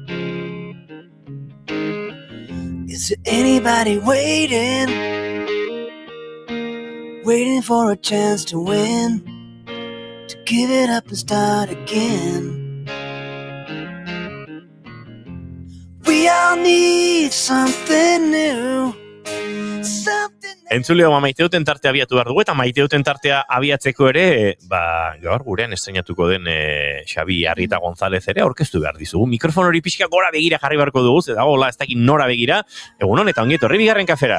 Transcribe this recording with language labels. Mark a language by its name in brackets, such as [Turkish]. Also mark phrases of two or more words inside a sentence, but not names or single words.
[English] Is there anybody waiting? Waiting for a chance to win? To give it up and start again? We all need something new. [Basque] Entzuleo, maite duten tartea abiatu behar dugu, eta maite duten tartea abiatzeko ere, gaur gurean estrenatuko den Xabi Arrieta González ere aurkeztu behar dizugu. Mikrofon hori pixka gora begira jarri beharko dugu, ze dago, ez dakit nora begira, egunon eta ongi etorri bigarren kafera.